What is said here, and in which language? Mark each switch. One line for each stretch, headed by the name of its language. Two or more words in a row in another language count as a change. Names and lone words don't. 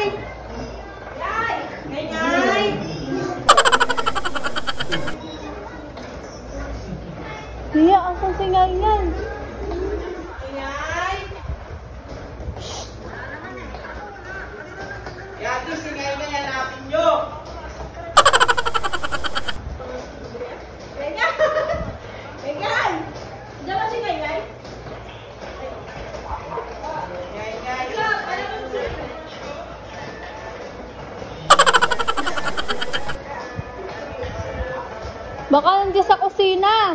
Filipino: Ngay! Ngay! Tia, asan si Ngay Ngay? Ngay! Yati si Ngay Ngay, hanapin nyo! Ngay Ngay! Ngay Ngay! Diyan ba si Ngay Ngay? Ngay Ngay! Baka nandiyan sa kusina.